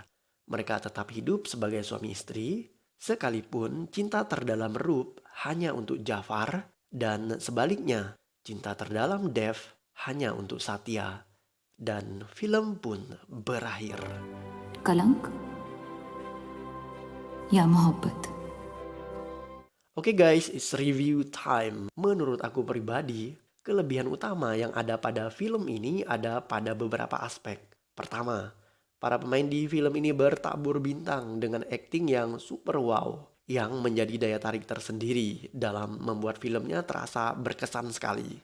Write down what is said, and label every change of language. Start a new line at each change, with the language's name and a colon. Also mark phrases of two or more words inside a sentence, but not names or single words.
Indonesian: Mereka tetap hidup sebagai suami istri, sekalipun cinta terdalam Roop hanya untuk Jafar dan sebaliknya cinta terdalam Dev hanya untuk Satya. Dan film pun berakhir.
Hindi: कलंक या मोहब्बत.
English: Oke guys, it's review time.
Indonesian: Menurut aku pribadi, kelebihan utama yang ada pada film ini ada pada beberapa aspek. Pertama, para pemain di film ini bertabur bintang dengan akting yang
English: super wow,
Indonesian: yang menjadi daya tarik tersendiri dalam membuat filmnya terasa berkesan sekali.